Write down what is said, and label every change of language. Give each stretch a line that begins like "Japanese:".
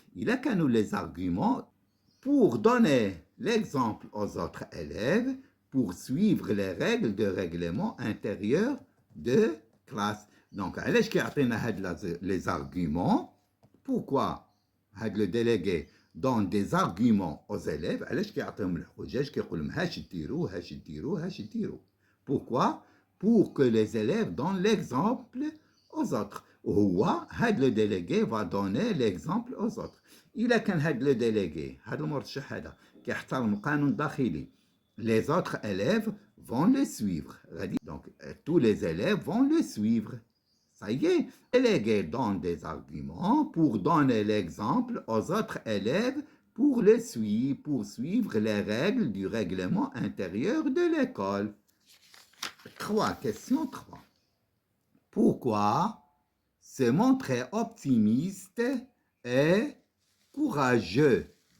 Arabic: إلا كانوا
French: les arguments pour donner l'exemple aux autres élèves, pour suivre les règles de règlement intérieur de classe. Donc
Arabic: علاش كيعطينا هاد
French: les arguments? Pourquoi هاد le délégué donne des arguments aux élèves?
Arabic: علاش كيعطيهم الحجج كيقول لهم هاش ديروا هاش ديروا هاش ديروا.
French: Pourquoi? Pour que les élèves donnent l'exemple aux autres.
Arabic: وهو هاد
French: le délégué va donner l'exemple aux autres.
Arabic: إلا كان هاد le délégué هاد المرشح هذا كيحترم القانون الداخلي,
French: les autres élèves vont le suivre. Donc tous les élèves vont le suivre. Ça y est, le délégué donne des arguments pour donner l'exemple aux autres élèves pour suivre les règles du règlement intérieur de l'école. Question 3. Pourquoi se montrer optimiste et courageux?